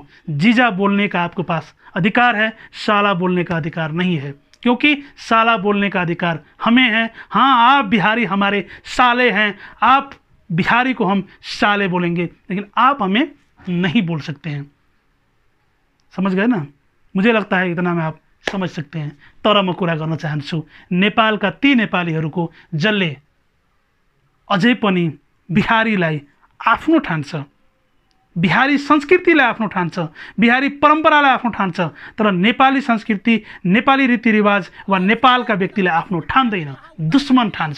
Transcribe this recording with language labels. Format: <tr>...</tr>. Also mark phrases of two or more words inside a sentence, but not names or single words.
<hi>जीजा बोलने का आपके पास अधिकार है, साला बोलने का अधिकार नहीं है, क्योंकि साला बोलने का अधिकार हमें है। हाँ, आप बिहारी हमारे साले हैं, आप बिहारी को हम साले बोलेंगे, लेकिन आप हमें नहीं बोल सकते हैं। समझ गए ना? मुझे लगता है इतना में आप समझ सकते हैं।</hi> <ne>तर म कुरा गर्न चाहन्छु नेपालका ती नेपालीहरूको जसले अझै पनि बिहारीलाई आफ्नो ठान्छ, बिहारी संस्कृतिलाई आफ्नो ठान्छ, बिहारी परम्परालाई आफ्नो ठान्छ, तर नेपाली संस्कृति, नेपाली रीतिरिवाज वा नेपालका व्यक्तिलाई आफ्नो ठान्दैन, दुश्मन ठान्छ।</ne>